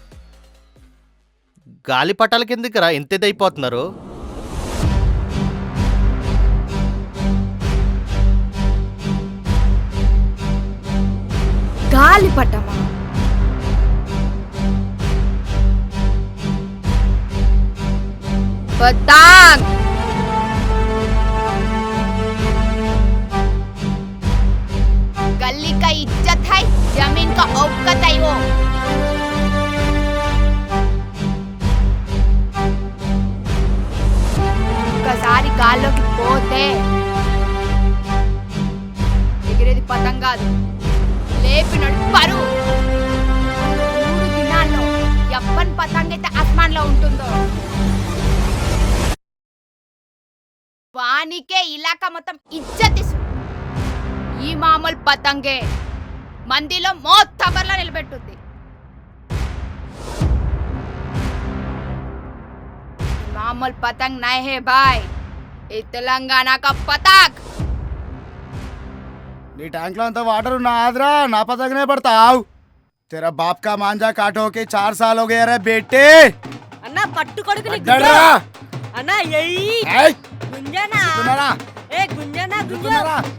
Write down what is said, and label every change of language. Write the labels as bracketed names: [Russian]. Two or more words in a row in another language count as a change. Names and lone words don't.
[Telugu] గాలి పటాల కిందకి రా, ఎంత అయిపోతున్నారు. గాలి పట్టమా? [Hindi] पतंग गली का इज्जत है, जमीन का औकात है वो. [Telugu] ఒక్కసారి గాల్లోకి పోతే ఎగిరేది పతంగ్ కాదు, లేపినడు పరువు. 3 దినాల్లో ఎవ్వని పతంగ్ అయితే ఆస్మాన్లో ఉంటుందో వానికే ఇలాకా మొత్తం ఇజ్జత్ ఇస్తుంది. ఈ మామూలు పతంగే మందిలో మోత్తబర్లా నిలబెట్టుద్ది. [Hindi] मामूल पतंग नहीं है भाई, ये तेलंगाना का पतंग. [Telugu] నీ ట్యాంక్ లో అంత వాటర్ ఉన్నా ఆదరా నా పతగనే పడతావు. [Hindi] तेरा बाप का मांझा काटो के 4 साल हो गए रे बेटे. [Telugu] అన్నా పట్టు కొడుకుని అడ్డరా. అన్నా ఎయ్యి ఏయ్ గుంజనా. గుంజనారా? ఏ గుంజనా గుంజు. గుంజనారా?